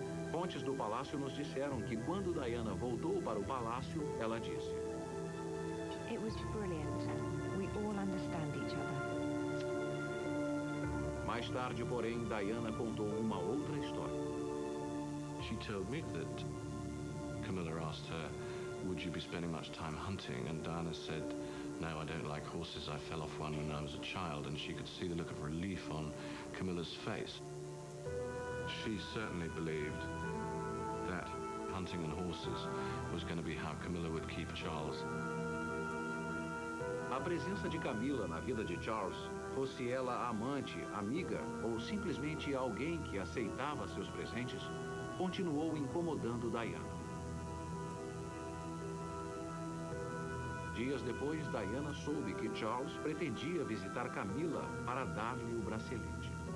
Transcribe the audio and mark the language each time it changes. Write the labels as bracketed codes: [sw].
[pt] Fontes do palácio nos disseram que quando Diana voltou para o palácio, ela disse: [en] It was brilliant. We all understand each other. [pt] Mais tarde, porém, Diana contou uma outra história. [en] She told me that Camilla asked her, would you be spending much time hunting? And Diana said, no, I don't like horses. I fell off one when I was a child. And she could see the look of relief on Camilla's face. She certainly believed that hunting and horses was going to be how Camilla would keep Charles. [pt] A presença de Camila na vida de Charles, fosse ela amante, amiga ou simplesmente alguém que aceitava seus presentes, continuou incomodando Diana. Dias depois, Diana soube que Charles pretendia visitar Camila para dar-lhe o bracelete.